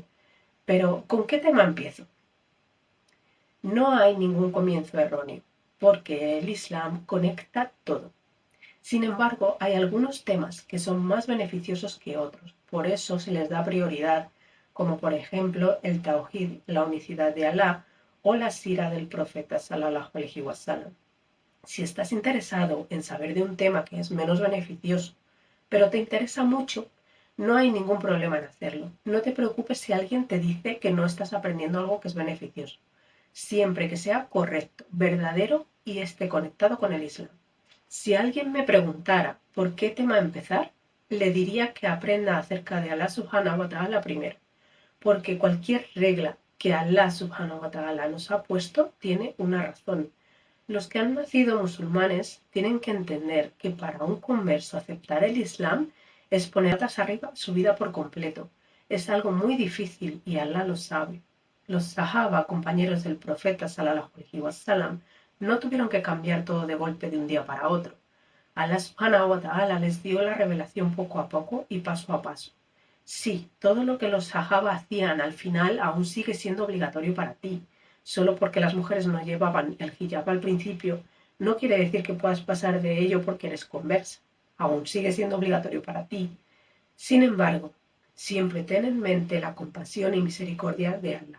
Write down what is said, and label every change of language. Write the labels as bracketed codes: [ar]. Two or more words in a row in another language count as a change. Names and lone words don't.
[es] Pero, ¿con qué tema empiezo? No hay ningún comienzo erróneo, porque el Islam conecta todo. Sin embargo, hay algunos temas que son más beneficiosos que otros, por eso se les da prioridad, como por ejemplo el Tawhid, la unicidad de Alá, o la sira del profeta [ar] صلى الله عليه وسلم. [es] Si estás interesado en saber de un tema que es menos beneficioso, pero te interesa mucho, no hay ningún problema en hacerlo. No te preocupes si alguien te dice que no estás aprendiendo algo que es beneficioso, siempre que sea correcto, verdadero y esté conectado con el Islam. Si alguien me preguntara por qué tema empezar, le diría que aprenda acerca de [ar] الله سبحانه وتعالى [es] primero, porque cualquier regla que [ar] الله سبحانه وتعالى [es] nos ha puesto tiene una razón. Los que han nacido musulmanes tienen que entender que para un converso aceptar el Islam es poner patas arriba su vida por completo. Es algo muy difícil y Allah lo sabe. Los sahaba, compañeros del profeta [ar] صلى الله عليه وسلم, [es] no tuvieron que cambiar todo de golpe de un día para otro. [ar] الله سبحانه وتعالى [es] les dio la revelación poco a poco y paso a paso. Sí, todo lo que los sahaba hacían al final aún sigue siendo obligatorio para ti. Solo porque las mujeres no llevaban el hijab al principio, no quiere decir que puedas pasar de ello porque eres conversa. Aún sigue siendo obligatorio para ti. Sin embargo, siempre ten en mente la compasión y misericordia de Allah.